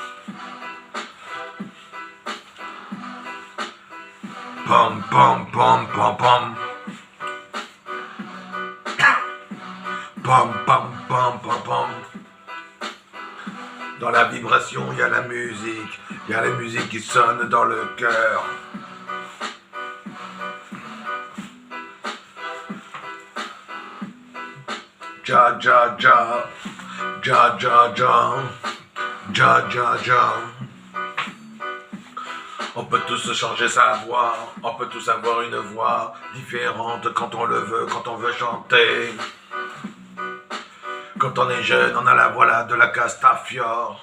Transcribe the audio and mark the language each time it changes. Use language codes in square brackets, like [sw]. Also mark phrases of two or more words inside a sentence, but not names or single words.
[fr] Pom pom pom pom pom. Pom pom pom pom pom. Dans la vibration, il y a la musique. Il y a la musique qui sonne dans le cœur. Ja ja ja. Ja ja ja. Ja ja ja. On peut tous changer sa voix. On peut tous avoir une voix différente quand on le veut, quand on veut chanter. Quand on est jeune, on a la voix là de la Castafiore.